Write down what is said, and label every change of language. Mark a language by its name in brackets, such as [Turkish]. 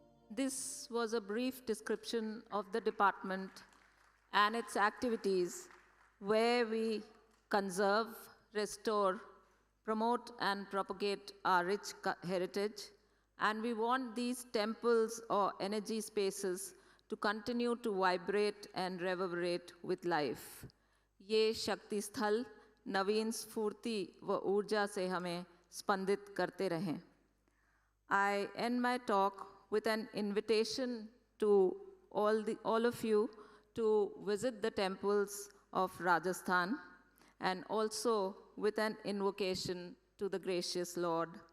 [English] This was a brief description of the department and its activities where we conserve, restore, promote and propagate our rich heritage, and we want these temples or energy spaces to continue to vibrate and reverberate with life. [Hindi] ये शक्ति स्थल नवीन स्फूर्ति व ऊर्जा से हमें स्पंदित करते रहें। [English] I end my talk with an invitation to all of you to visit the temples of Rajasthan, and also with an invocation to the gracious Lord.